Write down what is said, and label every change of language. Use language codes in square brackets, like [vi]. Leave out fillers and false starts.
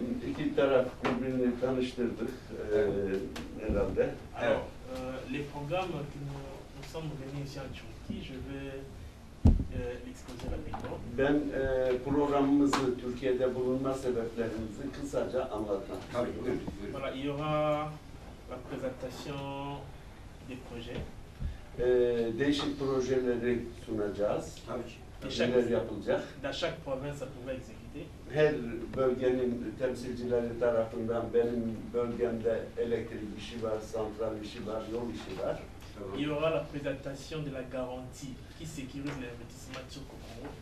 [tr] İki taraf birbirini tanıştırdık herhalde. [fr] Alors, les programmes que nous sommes venus ici en Turquie, je vais l'exposer rapidement. [tr] Ben programımızı, Türkiye'de bulunma sebeplerimizi kısaca anlatmak istiyorum. [fr] Voilà, il y aura la présentation des projets. [tr] Değişik projeleri sunacağız. Neler yapılacak? [fr] Dans chaque province, ça pourrait exécuter. [tr] Her bölgenin temsilcileri tarafından benim bölgemde elektrik işi var, santral işi var, yol işi var. [fr] il y aura la présentation de la garantie qui sécurise l'investissement turc au Congo.